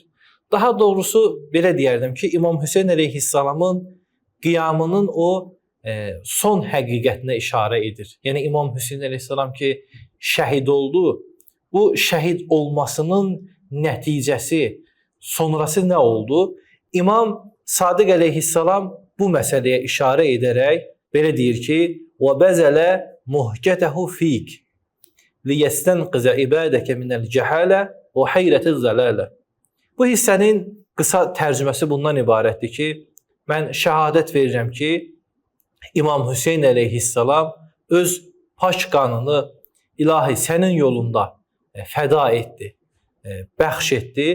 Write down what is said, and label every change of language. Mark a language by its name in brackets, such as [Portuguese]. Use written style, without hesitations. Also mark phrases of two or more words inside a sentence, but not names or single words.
[Azerbaijani] Daha doğrusu belə deyərdim ki, İmam Hüseyn əleyhissalamın qiyamının o son həqiqətinə işarə edir. Yəni İmam Hüseyn əleyhissalam ki, şəhid oldu. Bu şəhid olmasının nəticəsi, sonrası nə oldu? İmam Sadiq əleyhissalam bu məsələyə işarə edərək belə deyir ki: [Arabic] وَبَزَلَ مُهْجَتَهُ ف۪يكِ لِيَسْتَنْقِزَ اِبَادَكَ مِنَ الْجَحَالَ وَحَيْرَةِ الزَّلَالَ. [Azerbaijani] Bu hissənin qısa tərcüməsi bundan ibarətdir ki, mən şəhadət verirəm ki, İmam Hüseyn əleyhissalam öz pak qanını ilahi sənin yolunda fəda etdi, bəxş etdi.